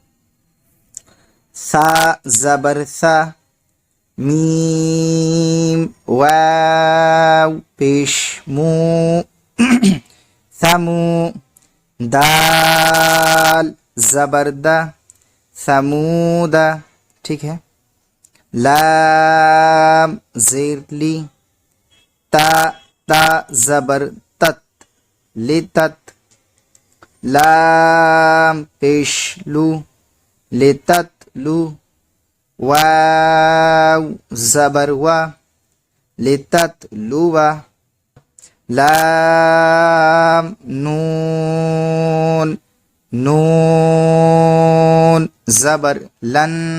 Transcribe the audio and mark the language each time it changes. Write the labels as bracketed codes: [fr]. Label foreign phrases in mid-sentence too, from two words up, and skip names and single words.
[ur] ثا زبر ثا میم واو پیش مو ثمو دال زبر دا ثمودا. ٹھیک ہے، لام زیر لی تا تا زبر تت لتت لام پیش لو لتت لو واو زبر وا لتت لوا لام نون نون زبر لن